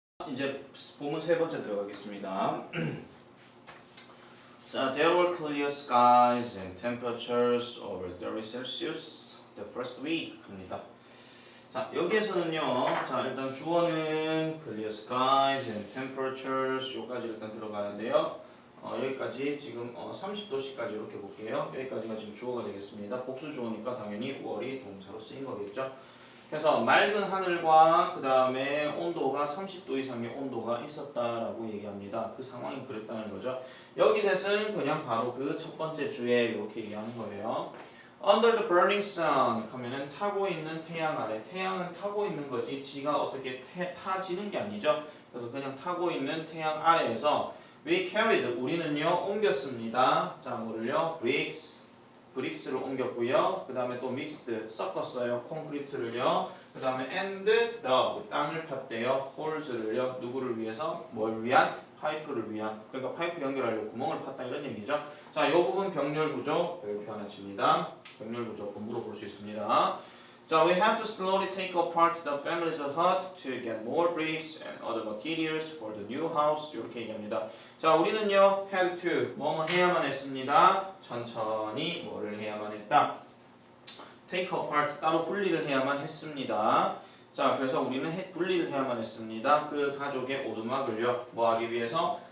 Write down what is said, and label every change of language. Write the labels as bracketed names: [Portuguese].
[Korean] 이제 본문 세 번째 들어가겠습니다. 자, [English] there were clear skies and temperatures over 30 Celsius the first week입니다. [Korean] 자, 여기에서는요. 자, 일단 주어는 [English] clear skies and temperatures [Korean] 요까지 일단 들어가는데요. 여기까지 지금 30도씨까지 이렇게 볼게요. 여기까지가 지금 주어가 되겠습니다. 복수 주어니까 당연히 월이 동사로 쓰인 거겠죠. 그래서 맑은 하늘과 그 다음에 온도가 30도 이상의 온도가 있었다라고 얘기합니다. 그 상황이 그랬다는 거죠. 여기 대신 그냥 바로 그 첫 번째 주에 이렇게 얘기하는 거예요. [English] Under the burning sun [Korean] 하면은 타고 있는 태양 아래. 태양은 타고 있는 거지 지가 어떻게 타지는 게 아니죠. 그래서 그냥 타고 있는 태양 아래에서 [English] we carried [Korean] 우리는요 옮겼습니다. 자 뭐를요? 브릭스를 옮겼고요. 그 다음에 또 믹스드 섞었어요. 콘크리트를요. 그 다음에 [English] and the [Korean] 땅을 팠대요. 홀즈를요. 누구를 위해서? 뭘 위한? 파이프를 위한. 그러니까 파이프 연결하려고 구멍을 팠다 이런 얘기죠. 자, 이 부분 병렬 구조 별표 하나 칩니다. 병렬 구조 물어볼 수 있습니다. 자, [English] we had to slowly take apart the family's hut to get more bricks and other materials for the new house. [Korean] 이렇게 얘기합니다. 자, 우리는요, had to, 뭐뭐 해야만 했습니다. 천천히 뭐를 해야만 했다. take apart, 따로 분리를 해야만 했습니다. 자, 그래서 우리는 분리를 해야만 했습니다. 그 가족의 오두막을요, 뭐 하기 위해서?